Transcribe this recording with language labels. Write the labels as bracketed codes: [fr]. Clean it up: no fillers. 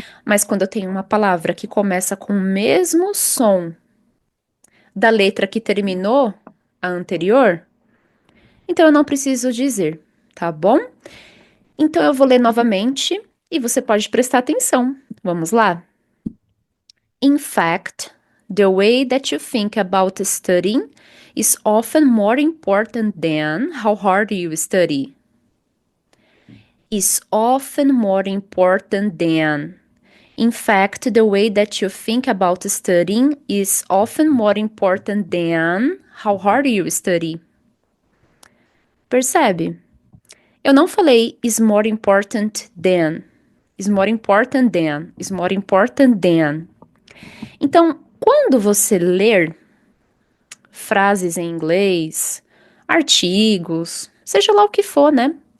[pt] Mas quando eu tenho uma palavra que começa com o mesmo som da letra que terminou a anterior, então eu não preciso dizer, tá bom? Então eu vou ler novamente e você pode prestar atenção. Vamos lá? [en] In fact, the way that you think about studying is often more important than how hard you study. Is often more important than. In fact, the way that you think about studying is often more important than how hard you study. [pt] Percebe? Eu não falei [en] is more important than. Is more important than. Is more important than. [pt] Então, quando você ler frases em inglês, artigos, seja lá o que for, né?